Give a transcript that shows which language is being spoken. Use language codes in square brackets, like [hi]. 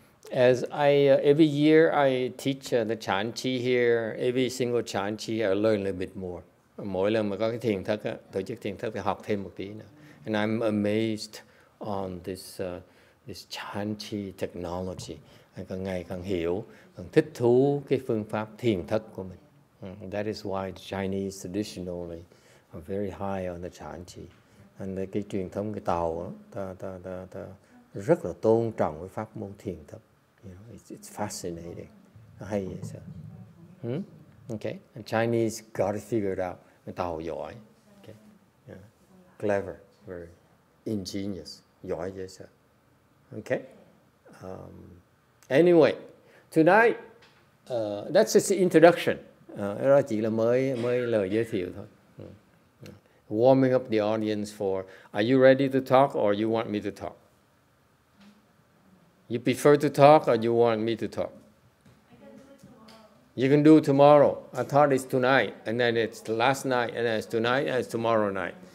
[en] As every year I teach the Chan Chi here, every single Chan Chi I learn a little bit more. [vi] Mỗi lần mà có cái thiền thất, tổ chức thiền thất thì học thêm một tí nữa. [en] And I'm amazed on this Chan Chi technology. [vi] Càng ngày càng hiểu, càng thích thú cái phương pháp thiền thất của mình. [en] That is why the Chinese traditionally are very high on the Chan Chi. [vi] And cái truyền thống cái Tàu ta rất là tôn trọng cái pháp môn thiền thất. [en] You know, it's fascinating. [vi] Hay vậy sao? [en] Okay. And Chinese got it figured out. [vi] Người Tàu giỏi. Okay. Yeah. [en] Clever, very ingenious. [vi] Giỏi vậy sao? Okay. [en] Anyway, tonight, that's just the introduction. [vi] Đó chỉ là mới lời giới thiệu thôi. [en] Warming up the audience for, are you ready to talk or you want me to talk? You prefer to talk or you want me to talk? I can do it tomorrow. You can do tomorrow. I thought it's tonight, and then it's last night, and then it's tonight, and it's tomorrow night.